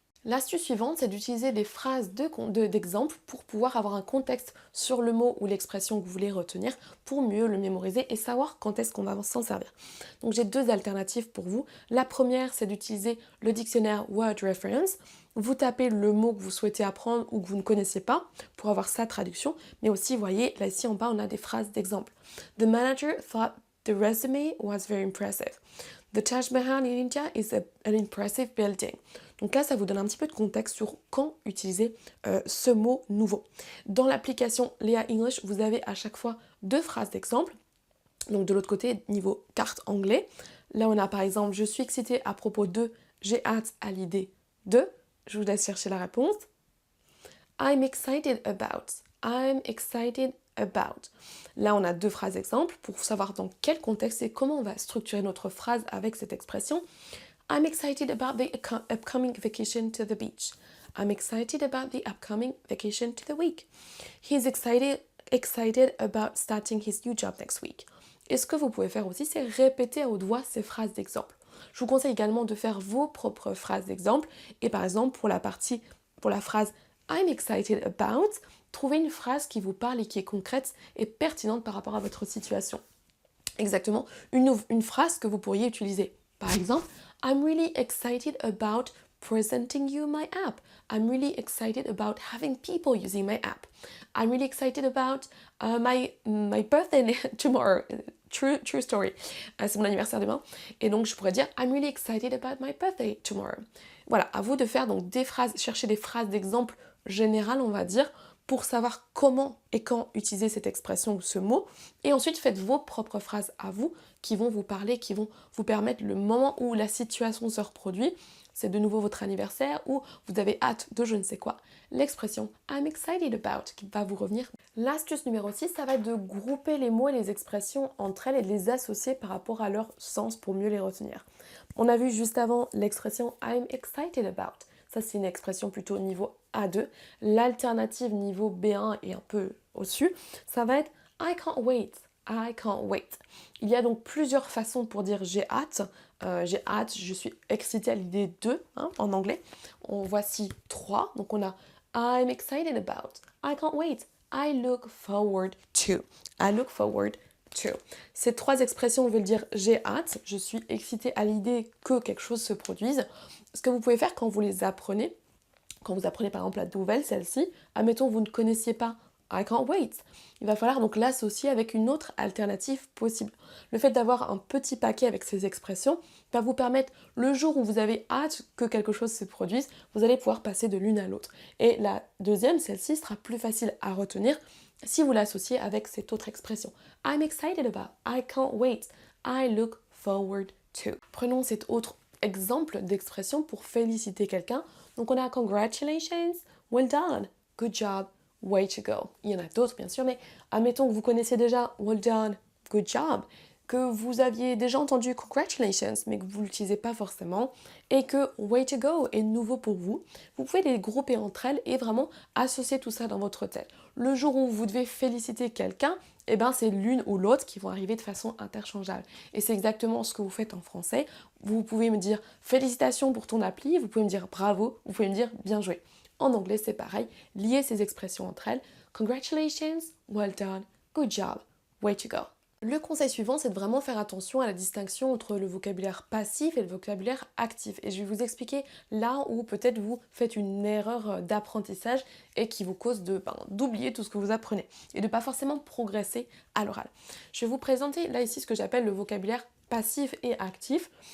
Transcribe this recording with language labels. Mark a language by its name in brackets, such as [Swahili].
[French] L'astuce suivante, c'est d'utiliser des phrases d'exemple pour pouvoir avoir un contexte sur le mot ou l'expression que vous voulez retenir pour mieux le mémoriser et savoir quand est-ce qu'on va s'en servir. Donc j'ai deux alternatives pour vous. La première, c'est d'utiliser le dictionnaire Word Reference. Vous tapez le mot que vous souhaitez apprendre ou que vous ne connaissez pas pour avoir sa traduction, mais aussi, vous voyez, là ici en bas, on a des phrases d'exemple. [English] The manager thought the resume was very impressive. The Taj Mahal in India is an impressive building. [French] Donc là, ça vous donne un petit peu de contexte sur quand utiliser ce mot nouveau. Dans l'application Léa English, vous avez à chaque fois deux phrases d'exemple. Donc de l'autre côté, niveau carte anglais, là on a par exemple « Je suis excitée à propos de »,« J'ai hâte à l'idée de ». Je vous laisse chercher la réponse. [English] I'm excited about. I'm excited about. [French] Là, on a deux phrases exemples pour savoir dans quel contexte et comment on va structurer notre phrase avec cette expression. [English] I'm excited about the upcoming vacation to the beach. I'm excited about the upcoming vacation to the week. He's excited about starting his new job next week. [French] Et ce que vous pouvez faire aussi, c'est répéter à haute voix ces phrases d'exemple. Je vous conseille également de faire vos propres phrases d'exemple. Et par exemple, pour la phrase [English] I'm excited about, [French] trouvez une phrase qui vous parle et qui est concrète et pertinente par rapport à votre situation. Exactement, une phrase que vous pourriez utiliser. Par exemple, [English] I'm really excited about presenting you my app. I'm really excited about having people using my app. I'm really excited about my birthday tomorrow. True story. [French] C'est mon anniversaire demain. Et donc, je pourrais dire [English] I'm really excited about my birthday tomorrow. [French] Voilà, à vous de faire donc des phrases, chercher des phrases d'exemple générales, on va dire, pour savoir comment et quand utiliser cette expression ou ce mot. Et ensuite, faites vos propres phrases à vous qui vont vous parler, qui vont vous permettre le moment où la situation se reproduit. C'est de nouveau votre anniversaire ou vous avez hâte de je ne sais quoi. L'expression [English] I'm excited about [French] qui va vous revenir. L'astuce numéro 6, ça va être de grouper les mots et les expressions entre elles et de les associer par rapport à leur sens pour mieux les retenir. On a vu juste avant l'expression [English] I'm excited about. [French] Ça, c'est une expression plutôt niveau A2. L'alternative niveau B1 et un peu au-dessus, ça va être [English] I can't wait. I can't wait. [French] Il y a donc plusieurs façons pour dire j'ai hâte j'ai hâte, je suis excitée à l'idée de, hein, en anglais. Voici 3. Donc on a [English] I'm excited about, I can't wait, I look forward to, I look forward to. [French] Ces 3 expressions veulent dire j'ai hâte, je suis excitée à l'idée que quelque chose se produise. Ce que vous pouvez faire quand vous les apprenez, quand vous apprenez par exemple la nouvelle, celle-ci, admettons vous ne connaissiez pas [English] I can't wait. [French] Il va falloir donc l'associer avec une autre alternative possible. Le fait d'avoir un petit paquet avec ces expressions va vous permettre, le jour où vous avez hâte que quelque chose se produise, vous allez pouvoir passer de l'une à l'autre. Et la deuxième, celle-ci, sera plus facile à retenir si vous l'associez avec cette autre expression. [English] I'm excited about, I can't wait, I look forward to. [French] Prenons cet autre exemple d'expression pour féliciter quelqu'un. Donc on a [English] congratulations, well done, good job, way to go. [French] Il y en a d'autres bien sûr, mais admettons que vous connaissez déjà [English] well done, good job, [French] que vous aviez déjà entendu congratulations, mais que vous ne l'utilisez pas forcément, et que [English] way to go [French] est nouveau pour vous. Vous pouvez les grouper entre elles et vraiment associer tout ça dans votre tête. Le jour où vous devez féliciter quelqu'un, eh ben c'est l'une ou l'autre qui vont arriver de façon interchangeable. Et c'est exactement ce que vous faites en français. Vous pouvez me dire félicitations pour ton appli, vous pouvez me dire bravo, vous pouvez me dire bien joué. En anglais, c'est pareil, lier ces expressions entre elles. [English] Congratulations, well done, good job, way to go. [French] Le conseil suivant, c'est de vraiment faire attention à la distinction entre le vocabulaire passif et le vocabulaire actif. Et je vais vous expliquer là où peut-être vous faites une erreur d'apprentissage et qui vous cause d'oublier tout ce que vous apprenez et de pas forcément progresser à l'oral. Je vais vous présenter là ici ce que j'appelle le vocabulaire passif et actif.